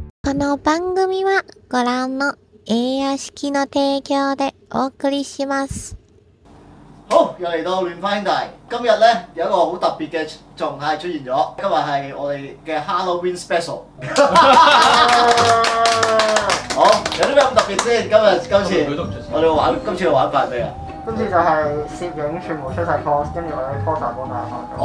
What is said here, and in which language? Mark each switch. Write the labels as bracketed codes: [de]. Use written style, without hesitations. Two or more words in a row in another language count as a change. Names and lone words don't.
[ja] この番組はご覧の映画式の提供でお送りします。 [yue] 好，又嚟到亂翻兄弟。今日咧有一個好特別嘅狀態出現咗。今日係我哋嘅 Halloween Special。好，有啲咩咁特別先？今次我哋玩今次嘅玩法係咩啊？今次就係攝影全部出晒 pose， 跟住我哋 pose 幫大家拍咗。